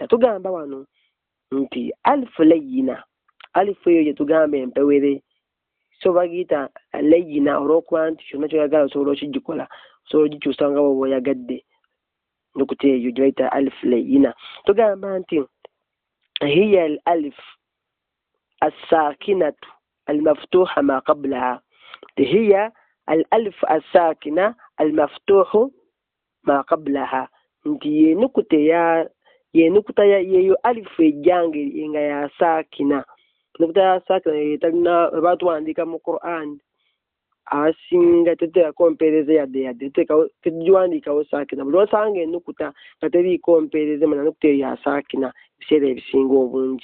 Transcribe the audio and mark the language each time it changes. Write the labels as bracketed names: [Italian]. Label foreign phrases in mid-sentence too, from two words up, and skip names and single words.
[Ganda] Tugamba wano nti alifu layina, alifu eyo gye tugamba empewere. So bagiyita layina olw'okuba nti kyonna kyoyagala osobola okigikola, osobola ogikyusa nga bw'oba oyagadde. Nnukuta eyo gye bayita alifu layina. Tugamba nti [Arabic] هي الألف الساكنة المفتوح ما قبلها. هي الألف الساكنة المفتوح ما قبلها. [Ganda] Nti yennukuta yeyo alifu ejjange nga ya sakina. Nnukuta ya sakina yetalina batwandiika mu Qur'an. Asinga teteekako mpeereze yadde tegiwandiikawo saakina. Buli osanga ennukuta nga teriiko mpeereze manya nnukuta eyo ya saakina ebiseera ebisinga obungi.